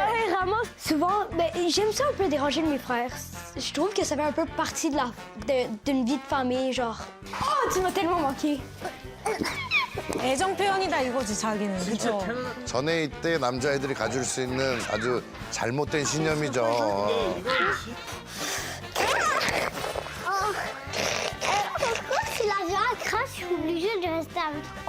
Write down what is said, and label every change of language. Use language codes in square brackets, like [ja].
[fr] Vraiment, souvent, ben, j'aime ça un peu déranger mes frères. Je trouve que ça fait un peu partie d'une vie de famille, genre. Oh, tu m'as tellement manqué. [ko] 애정 표현이다 이거지, 자기는. 그쵸? 전에 이때 남자애들이 가질 수 있는 아주 잘못된 신념이죠. [fr] Pourquoi si la viande crache, je suis obligée de rester avec.